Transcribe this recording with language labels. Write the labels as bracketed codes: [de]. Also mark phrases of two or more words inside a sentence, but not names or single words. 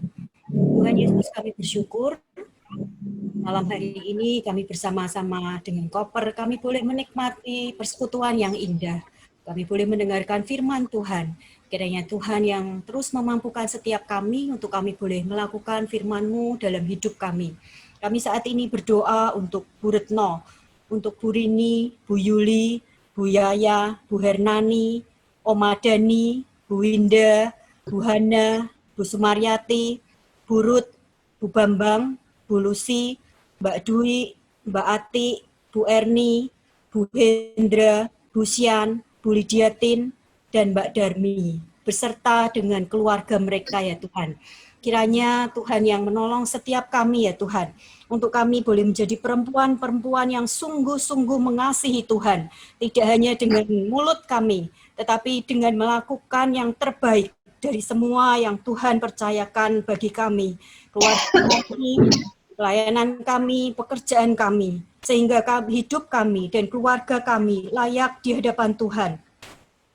[id] Tuhan Yesus, kami bersyukur malam hari ini kami bersama-sama dengan koper, kami boleh menikmati persekutuan yang indah. Kami boleh mendengarkan firman Tuhan. Kiranya Tuhan yang terus memampukan setiap kami untuk kami boleh melakukan firman-Mu dalam hidup kami. Kami saat ini berdoa untuk Bu Retno, untuk Bu Rini, Bu Yuli, Bu Yaya, Bu Hernani, Oma Dani, Bu Winda, Bu Hana, Bu Sumaryati, Bu Ruth, Bu Bambang, Bu Lucy, Mbak Dwi, Mbak Ati, Bu Erni, Bu Hendra, Bu Sian, Bu Lidiatin, dan Mbak Darmi, beserta dengan keluarga mereka ya Tuhan. Kiranya Tuhan yang menolong setiap kami ya Tuhan, untuk kami boleh menjadi perempuan-perempuan yang sungguh-sungguh mengasihi Tuhan, tidak hanya dengan mulut kami, tetapi dengan melakukan yang terbaik dari semua yang Tuhan percayakan bagi kami, keluarga kami, pelayanan kami, pekerjaan kami, sehingga hidup kami dan keluarga kami layak di hadapan Tuhan.